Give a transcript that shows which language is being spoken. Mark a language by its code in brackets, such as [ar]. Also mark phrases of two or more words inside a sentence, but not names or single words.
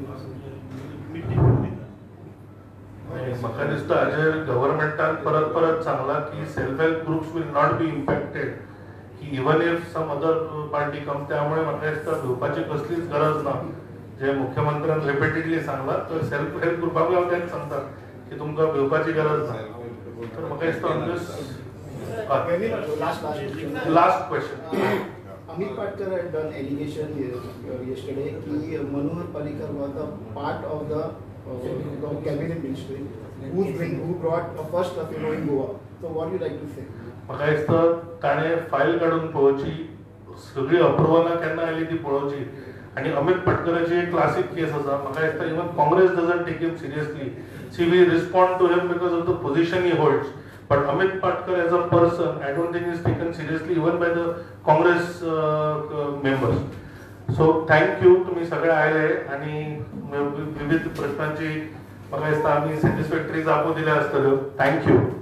[kok] म्हाका दिसता हाजेर गव्हर्मेंटान परत परत सांगला की [en] self help groups will not be impacted [kok] की [en] even if some other party come [kok] त्यामुळे म्हाका दिसता भिवपाची कसलीच गरज ना. जे मुख्यमंत्र्यान रिपीटेडली सांगला तर [en] self help [kok] ग्रुपाक हांव तेच सांगता की तुमकां भिवपाची गरज ना. तर म्हाका दिसता [en] last question. Amit Patkar had done allegation yesterday कि Manohar Parrikar was a part of the cabinet ministry who brought a first casino in Goa. So what do you like to say? [kok] म्हाका दिसता ताणें फायल काडून पळोवची सगळी अप्रुवलां केन्ना आयली ती पळोवची आनी अमित पटकराची एक [en] classic case [kok] आसा म्हाका दिसता [en] even Congress doesn't take him seriously see we respond to him because of the position he holds. But Amit Patkar as a person, I don't think is taken seriously even by the Congress members. So thank you [kok] तुम्ही सगळे आयले आणि विविध प्रश्नांची म्हाका दिसता आमी सॅटिस्फॅक्टरी जापो दिले आसतल्यो. थँक्यू.